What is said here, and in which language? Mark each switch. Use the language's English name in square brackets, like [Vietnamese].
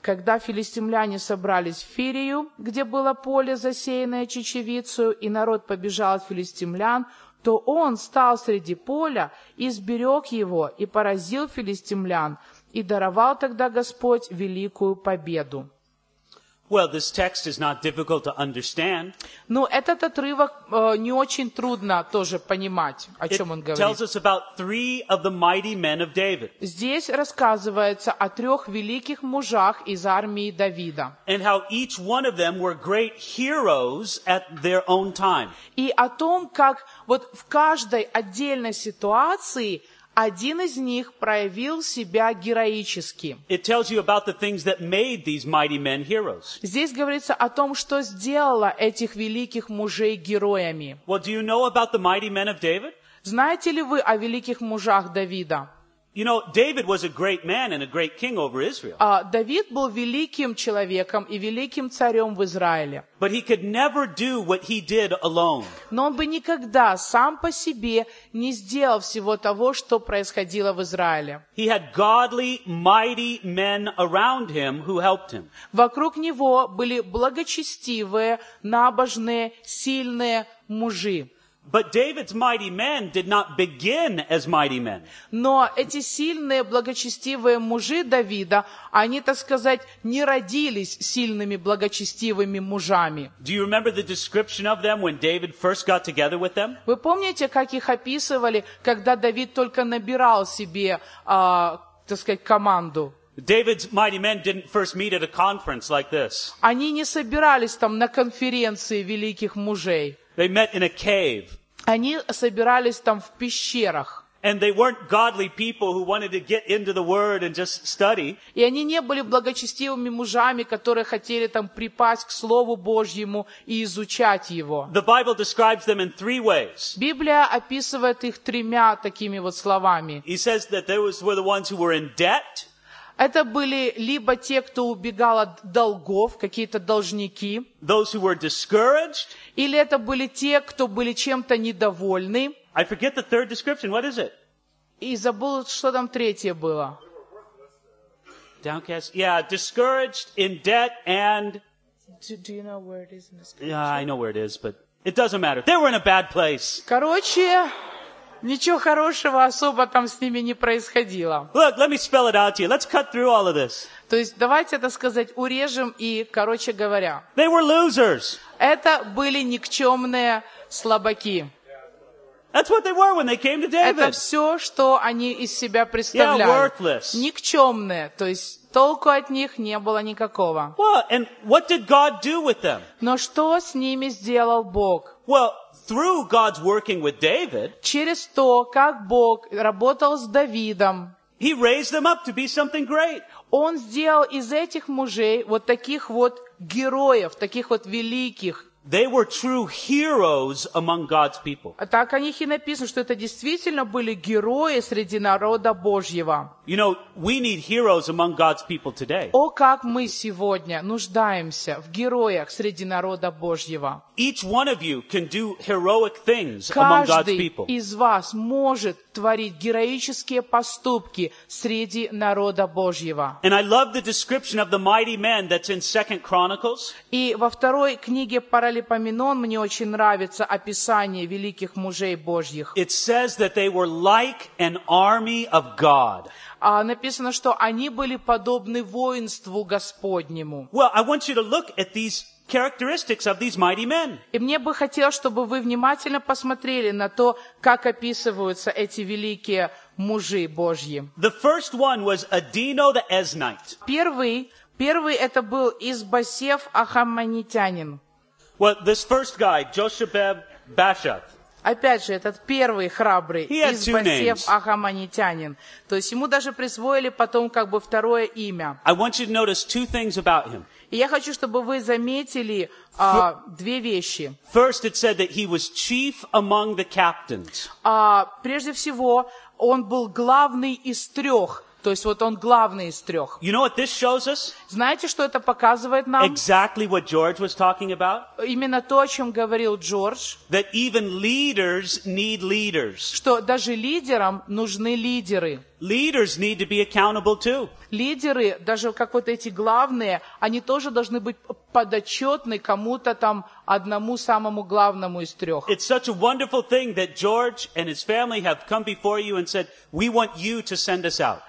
[Russian] Когда филистимляне собрались в Фирию, где было поле, засеянное чечевицей, и народ побежал от филистимлян, то он стал среди поля и сберег его, и поразил филистимлян, и даровал тогда Господь великую победу. [English] Well, this text is not difficult to understand. [Russian] Ну, этот отрывок не очень трудно тоже понимать, о чем он говорит. [English] It tells us about three of the mighty men of David. [Russian] Здесь рассказывается о трех великих мужах из армии Давида. [English] And how each one of them were great heroes at their own time. [Russian] И о том, как вот в каждой отдельной ситуации один из них проявил себя героически. [English] It tells you about the things that made these mighty men heroes. [Russian] Здесь говорится о том, что сделало этих великих мужей героями. [English] Well, do you know about the mighty men of David? [Russian] Знаете ли вы о великих мужах Давида? [English] You know, David was a great man and a great king over Israel. [Russian] Давид был великим человеком и великим царем в Израиле. [English] But he could never do what he did alone. [Russian] Но он бы никогда сам по себе не сделал всего того, что происходило в Израиле. [English] He had godly, mighty men around him who helped him. [Russian] Вокруг него были благочестивые, набожные, сильные мужи. [English] But David's mighty men did not begin as mighty men. [Russian] Но эти сильные, благочестивые мужи Давида, они, так сказать, не родились сильными, благочестивыми мужами. [English] Do you remember the description of them when David first got together with them? [Russian] Вы помните, как их описывали, когда Давид только набирал себе, так сказать, команду? [English] David's mighty men didn't first meet at a conference like this. [Russian] Они не собирались там на конференции великих мужей. [English] They met in a cave. [Russian] Они собирались там в пещерах. [English] And they weren't godly people who wanted to get into the word and just study. [Russian] И они не были благочестивыми мужами, которые хотели там припасть к Слову Божьему и изучать его. [English] The Bible describes them in three ways. [Russian] Библия описывает их тремя такими вот словами. [English] He says that they were the ones who were in debt. [Russian] Это были либо те, кто убегал от долгов, какие-то должники. [English] Those who were discouraged. [Russian] Или это были те, кто были чем-то недовольны. [English] I forget the third description. What is it? [Russian] И забыл, что там третье было. [English] Downcast. Yeah, discouraged, in debt, and... Do you know where it is in the scripture? Yeah, I know where it is, but it doesn't matter. They were in a bad place. [Russian] Короче, ничего хорошего особо там с ними не происходило. [English] Look, let me spell it out to you. Let's cut through all of this. [Russian] То есть давайте это сказать, урежем и, короче говоря. [English] They were losers. [Russian] Это были никчемные слабаки. [English] That's what they were when they came to David. [Russian] Это все, что они из себя представляли. [English] Yeah, worthless. [Russian] Никчемные, то есть толку от них не было никакого. [English] Well, and what did God do with them? [Russian] Но что с ними сделал Бог? [English] Well, through God's working with David. [Russian] Через то, как Бог работал с Давидом. [English] He raised them up to be something great. [Russian] Он сделал из этих мужей вот таких вот героев, таких вот великих. [English] They were true heroes among God's people. [Russian] Так о них и написано, что это действительно были герои среди народа Божьего. [English] You know, we need heroes among God's people today. [Russian] О, как мы сегодня нуждаемся в героях среди народа Божьего. [English] Each one of you can do heroic things among God's people. [Russian] Каждый из вас может творить героические поступки среди народа Божьего. [English] And I love the description of the mighty men that's in 2 Chronicles. [Russian] И во второй книге Паралипоменон мне очень нравится описание великих мужей Божьих. [English] It says that they were like an army of God. [Russian] Написано, что они были подобны воинству Господнему. [English] Well, I want you to look at these characteristics of these mighty men. [Russian] И мне бы хотелось, чтобы вы внимательно посмотрели на то, как описываются эти великие мужи Божьи. [English] The first one was Adino the Eznite. [Russian] Первый это был Исбосев Ахаммонитянин. [English] Well, this first guy, Josheb Bashath. [Russian] Опять же, этот первый храбрый Исбосев Ахаммонитянин. То есть ему даже присвоили потом как бы второе имя. [English] I want you to notice two things about him. [Russian] И я хочу, чтобы вы заметили две вещи. [English] First, it said that he was chief among the captains. [Russian] Прежде всего, он был главный из трех. То есть вот он главный из трех. [English] You know what this shows us? [Russian] Знаете, что это показывает нам? [English] Exactly what George was talking about. [Russian] Именно то, о чем говорил Джордж. [English] That even leaders need leaders. [Russian] Что даже лидерам нужны лидеры. [English] Leaders need to be accountable too. [Russian] Лидеры, даже как вот эти главные, они тоже должны быть подотчетны кому-то там, одному самому главному из трех. [English] It's such a wonderful thing that George and his family have come before you and said, we want you to send us out.